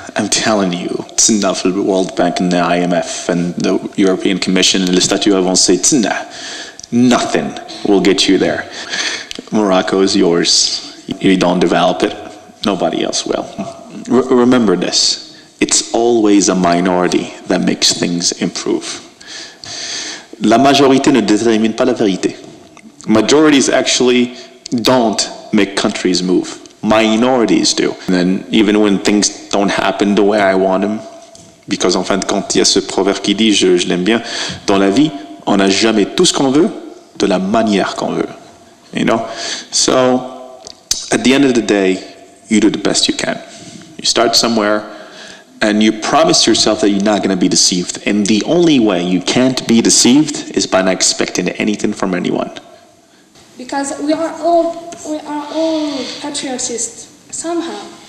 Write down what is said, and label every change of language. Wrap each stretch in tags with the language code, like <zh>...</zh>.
<en>I'm telling you, it's enough for the World Bank and the IMF and the European Commission and the statut avancé. It's enough. Nothing will get you there. Morocco is yours. You don't develop it, nobody else will. Remember this. It's always a minority that makes things improve.</en> <fr>La majorité ne détermine pas la vérité.</fr> <en>Majorities actually don't make countries move. Minorities do. And then even when things don't happen the way I want them, because</en> <fr>en fin de compte, il y a ce proverbe qui dit, je l'aime bien, dans la vie, on n'a jamais tout ce qu'on veut, de la manière qu'on veut.</fr> <en>You know? So, at the end of the day, you do the best you can. You start somewhere, and you promise yourself that you're not going to be deceived. And the only way you can't be deceived is by not expecting anything from anyone. Because we are all patriotists somehow.</en>